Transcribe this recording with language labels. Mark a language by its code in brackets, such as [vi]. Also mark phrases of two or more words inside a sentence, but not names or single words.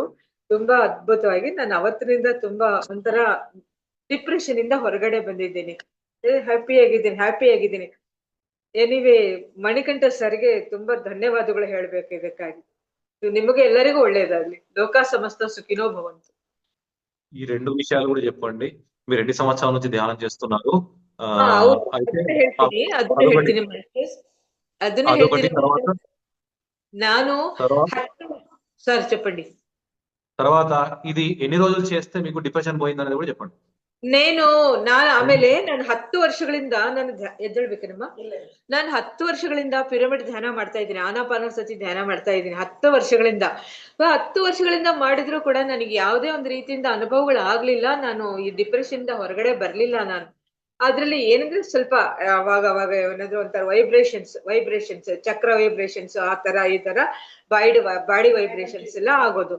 [kn] ತುಂಬಾ ಅದ್ಭುತವಾಗಿ ನಾನು ಅವತ್ತಿನಿಂದ ತುಂಬಾ ಒಂಥರ ಡಿಪ್ರೆಷನ್ ಇಂದ ಹೊರಗಡೆ ಬಂದಿದ್ದೀನಿ. ಹ್ಯಾಪಿ ಆಗಿದ್ದೀನಿ. ಎನಿವೇ, ಮಣಿಕಂಠ ಸರ್ಗೆ ತುಂಬಾ ಧನ್ಯವಾದಗಳು ಹೇಳ್ಬೇಕು ಇದಕ್ಕಾಗಿ. ನಿಮಗೆ ಎಲ್ಲರಿಗೂ ಒಳ್ಳೇದಾಗ್ಲಿ. [sa] ಲೋಕ ಸಮಸ್ತ సుఖినో భవంతు. [te] ఈ 2 విషయాలు కూడా చెప్పండి. మీరు ఎన్ని సంవత్సరాల నుంచి ధ్యానం చేస్తున్నారు? [kn] ಹೌದು, [te] అయితే [kn] ಅದನ್ನ ಹೇಳ್ತೀನಿ, ಅದನ್ನ [te] అదొకటి [kn] ಹೇಳ್ತೀನಿ ಮಾಸ್ಟರ್ಸ್, ಅದನ್ನ [te] అదొకటి [kn] ಹೇಳ್ತೀನಿ [te] తర్వాత [kn] ಮಾಸ್ಟರ್ಸ್. ನಾನು [te] తర్వాత సార్ చెప్పండి. తర్వాత ఇది ఎన్ని రోజులు చేస్తే మీకు డిప్రెషన్ పోయింది అనేది కూడా చెప్పండి. [kn] ಆಮೇಲೆ ನಾನು 10 ವರ್ಷಗಳಿಂದ ನಾನು ಎದ್ದೇಳ್ಬೇಕೇನಮ್ಮ, ನಾನು 10 ವರ್ಷಗಳಿಂದ ಪಿರಮಿಡ್ ಧ್ಯಾನ ಮಾಡ್ತಾ ಇದ್ದೀನಿ, ಆನಾಪಾನಸತಿ ಧ್ಯಾನ ಮಾಡ್ತಾ ಇದ್ದೀನಿ 10 ವರ್ಷಗಳಿಂದ. 10 ವರ್ಷಗಳಿಂದ ಮಾಡಿದ್ರು ಕೂಡ ನನಗೆ ಯಾವುದೇ ಒಂದು ರೀತಿಯಿಂದ ಅನುಭವಗಳು ಆಗ್ಲಿಲ್ಲ. ನಾನು ಈ ಡಿಪ್ರೆಷನ್ ಇಂದ ಹೊರಗಡೆ ಬರ್ಲಿಲ್ಲ ನಾನು. ಅದ್ರಲ್ಲಿ ಏನಂದ್ರೆ ಸ್ವಲ್ಪ ಅವಾಗ ಏನಾದ್ರು ಒಂಥರ ವೈಬ್ರೇಷನ್ಸ್ ಚಕ್ರ ವೈಬ್ರೇಷನ್ಸ್ ಆ ತರ ಈ ತರ [en] body vibrations [kn] ಎಲ್ಲ ಆಗೋದು.